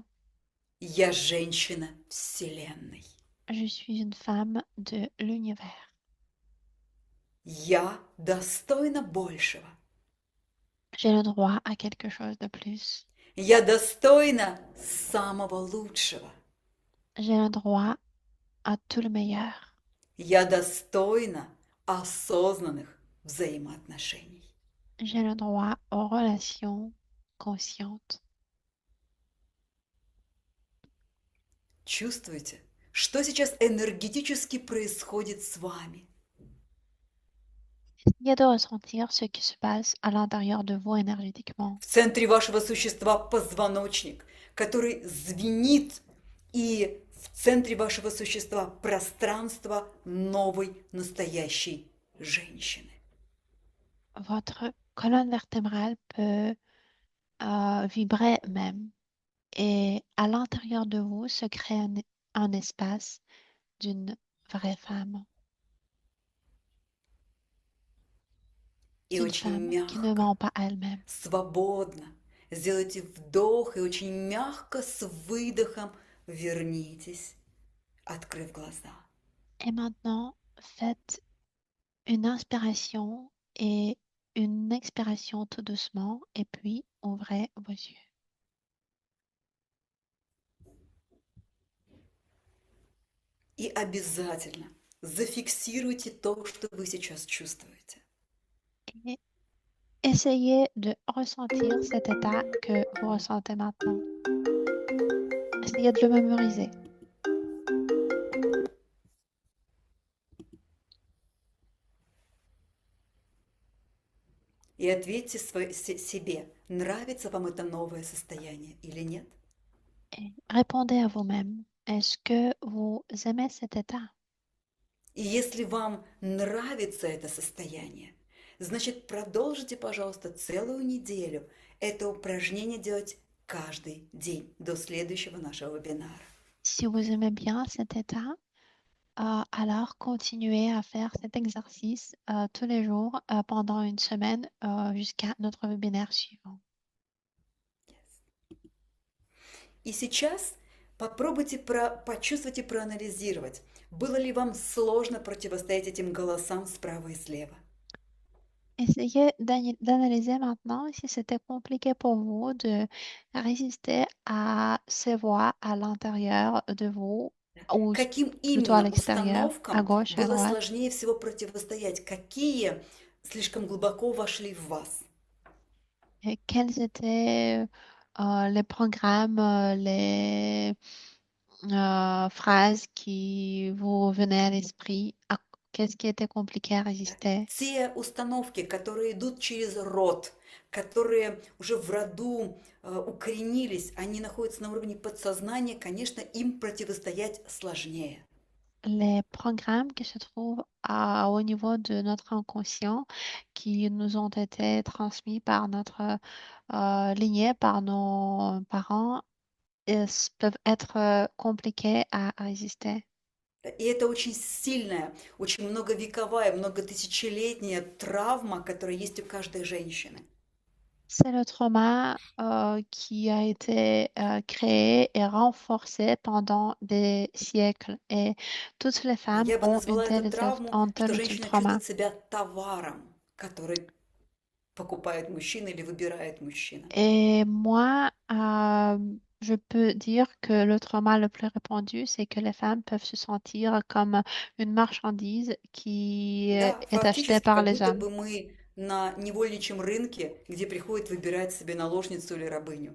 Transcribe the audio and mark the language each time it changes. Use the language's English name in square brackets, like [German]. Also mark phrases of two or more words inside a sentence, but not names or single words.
[Russian] Я женщина Вселенной. [French] Je suis une femme de l'univers. [Russian] Я достойна большего. [French] J'ai le droit à quelque chose de plus. [Russian] Я достойна самого лучшего. [French] J'ai le droit à tout le meilleur. [Russian] Я достойна осознанных взаимоотношений. [French] J'ai le droit aux relations conscientes. [Russian] Чувствуете, что сейчас энергетически происходит с вами? [French] Essayez de ressentir ce qui se passe à l'intérieur de vous énergétiquement. [Russian] В центре вашего существа позвоночник, который звенит, и в центре вашего существа пространство новой настоящей женщины. [French] Votre colonne vertébrale peut vibrer même. Et à l'intérieur de vous se crée un espace d'une vraie femme. [Russian] И [French] D'une [Russian] очень [French] femme qui ne [Russian] мягко, [French] ment pas à elle-même. [Russian] свободно сделайте вдох и очень мягко с выдохом вернитесь, открыв глаза. [French] Et maintenant, faites une inspiration et une expiration tout doucement et puis ouvrez vos yeux. [Russian] И обязательно зафиксируйте то, что вы сейчас чувствуете. [French] Et essayez de ressentir cet état que vous ressentez maintenant. Essayez de le mémoriser. [Russian] И ответьте себе, нравится вам это новое состояние или нет. [French] Et répondez à vous-même. Est-ce que vous aimez cet état? [Russian] И если вам нравится это состояние, значит, продолжите, пожалуйста, целую неделю это упражнение делать каждый день до следующего нашего вебинара. [French] Si vous aimez bien cet état, alors continuez à faire cet exercice tous les jours pendant une semaine jusqu'à notre webinaire suivant. [Russian] И сейчас попробуйте почувствовать и проанализировать, Было ли вам сложно противостоять этим голосам справа и слева? [French] Essayez d'analyser maintenant si c'était compliqué pour vous de résister à ces voix à l'intérieur de vous, ou [Russian] Каким [French] plutôt à [Russian] именно [French] l'extérieur, à [Russian] установкам [French] gauche et à [Russian] было [French] droite. [Russian] сложнее всего противостоять? Какие слишком глубоко вошли в вас? [French] Et quels étaient les programmes, les phrases qui vous venaient à l'esprit? Qu'est-ce qui était compliqué à résister? [Russian] Те установки, которые идут через род, которые уже в роду укоренились, они находятся на уровне подсознания, конечно, им противостоять сложнее. [French] Les programmes qui se trouvent au niveau de notre inconscient, qui nous ont été transmis par notre lignée, par nos parents, peuvent être compliqués à résister. [Russian] И это очень сильная, очень многовековая, многотысячелетняя травма, которая есть у каждой женщины. [French] C'est le trauma qui a été créé et renforcé pendant des siècles. Et toutes les femmes [Russian] Я бы [French] ont [Russian] назвала эту травму, [French] un tel [Russian] что [French] ou tel [Russian] женщина [French] trauma. [Russian] чувствует себя товаром, который покупает мужчина или выбирает мужчина. [French] Et moi, je peux dire que le trauma le plus répandu, c'est que les femmes peuvent se sentir comme une marchandise qui [Russian] Да, [French] est achetée [Russian] фактически, [French] par [Russian] как [French] les [Russian] будто [French] hommes. [Russian] бы мы на невольничьем рынке, где приходит выбирать себе наложницу или рабыню.